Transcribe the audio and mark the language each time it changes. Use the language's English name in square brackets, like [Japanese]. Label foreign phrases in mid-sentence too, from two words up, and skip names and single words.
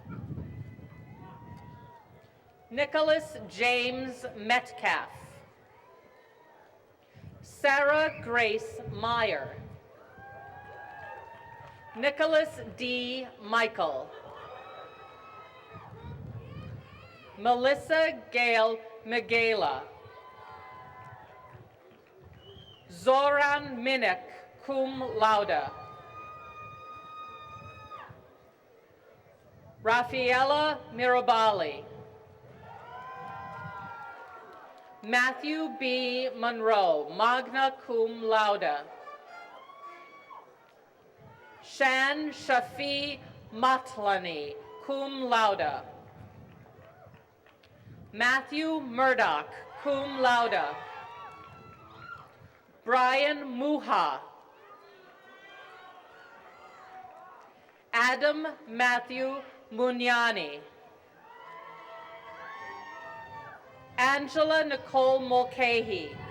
[English] Nicholas James Metcalf. Sarah Grace Meyer. Nicholas D. Michael. Melissa Gail Migala. Zoran Minnick, [Latin] cum laude. [English] Raffaella Mirabali. Matthew B. Monroe, [Latin] magna cum laude. [English] Shan Shafi Matlani, [Latin] cum laude. [English] Matthew Murdoch, [Latin] cum laude. [English] Brian Muha. Adam Matthew Mugnani. Angela Nicole Mulcahy.